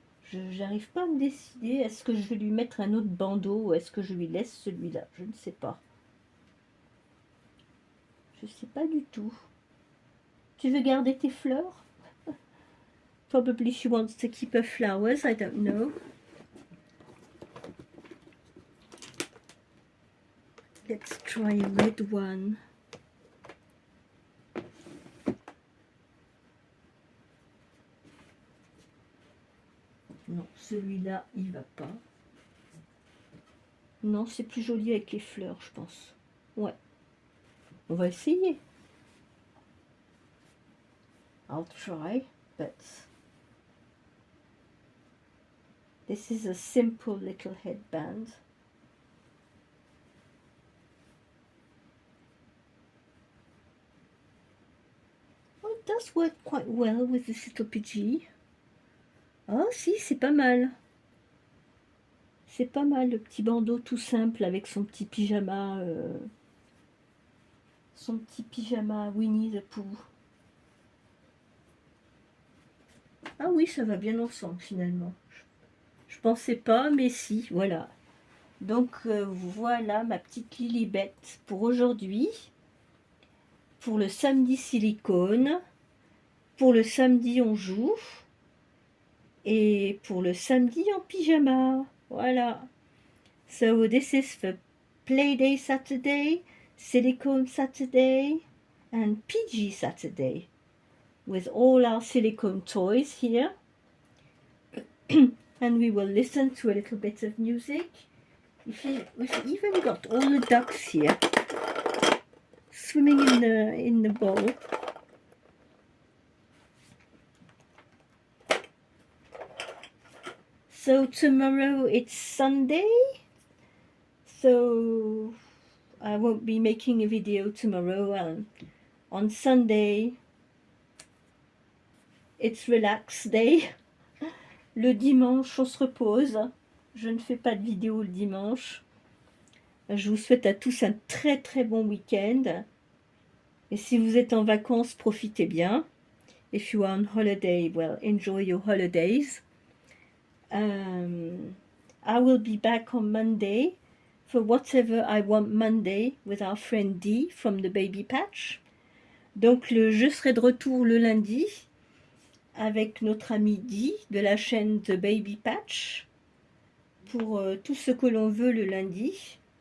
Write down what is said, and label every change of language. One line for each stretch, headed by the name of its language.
French: J'arrive pas à me décider. Est-ce que je vais lui mettre un autre bandeau ou est-ce que je lui laisse celui-là? Je ne sais pas. Je sais pas du tout. Tu veux garder tes fleurs?
English: Probably she wants to keep her flowers. I don't know. Let's try a red one.
French: Non, celui-là, il va pas. Non, c'est plus joli avec les fleurs, je pense. Ouais. On va essayer.
English: I'll try, but this is a simple little headband. Oh, it does work quite well with this little PG.
French: Oh si, c'est pas mal. C'est pas mal, le petit bandeau tout simple avec son petit pyjama. Son petit pyjama Winnie the Pooh. Ah oui, ça va bien ensemble finalement. Je pensais pas, mais si, voilà. Donc voilà ma petite Lilibet pour aujourd'hui. Pour le samedi silicone. Pour le samedi on joue. Et pour le samedi en pyjama. Voilà.
English: So this is the Playday Saturday, Silicone Saturday, and PG Saturday. With all our silicone toys here. And we will listen to a little bit of music. We've even got all the ducks here swimming in the bowl. So tomorrow it's Sunday, so I won't be making a video tomorrow. On Sunday it's relax day.
French: Le dimanche on se repose. Je ne fais pas de vidéo le dimanche. Je vous souhaite à tous un très très bon week-end. Et si vous êtes en vacances, profitez bien.
English: If you are on holiday, well, enjoy your holidays. I will be back on Monday for Whatever I Want Monday with our friend Dee from the Baby Patch.
French: Donc je serai de retour le lundi avec notre ami Dee de la chaîne The Baby Patch pour tout ce que l'on veut le lundi.